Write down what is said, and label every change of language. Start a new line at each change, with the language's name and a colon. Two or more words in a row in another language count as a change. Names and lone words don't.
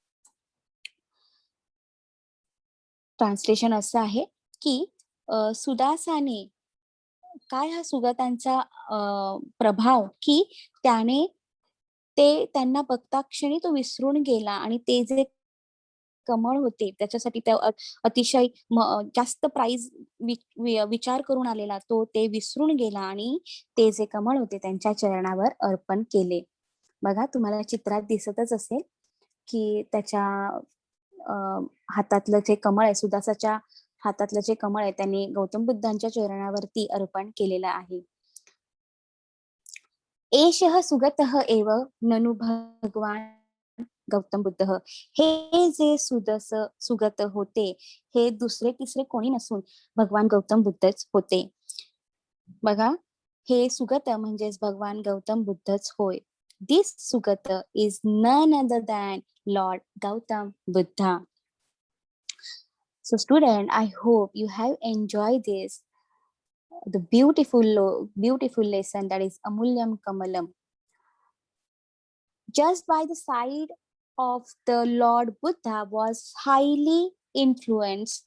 Marathi: ट्रान्सलेशन असं आहे की सुदासाने, काय हा सुगतांचा प्रभाव की त्याने ते त्यांना बघता क्षणी तो विसरून गेला आणि ते जे कमळ होते त्याच्यासाठी त्या अतिशय जास्त प्राइज विचार करून आलेला तो ते विसरून गेला आणि ते जे कमळ होते त्यांच्या चरणावर अर्पण केले. बघा तुम्हाला चित्रात दिसतच असेल की त्याच्या हातातलं जे कमळ आहे, सुदासाच्या हातातलं जे कमळ आहे त्यांनी गौतम बुद्धांच्या चरणावरती अर्पण केलेलं आहे.
Sanskrit: एषः सुगतः एव ननु भगवान गौतम बुद्ध.
Marathi: हे जे सुगत होते हे दुसरे तिसरे कोणी नसून भगवान गौतम बुद्धच होते. बघा हे सुगत म्हणजेच भगवान गौतम बुद्धच होय.
English: This Sugat is none other than Lord Gautam Buddha. So student, I hope you have enjoyed this, the beautiful lesson, that is Amulyam Kamalam. Just by the side of the Lord Buddha was highly influenced.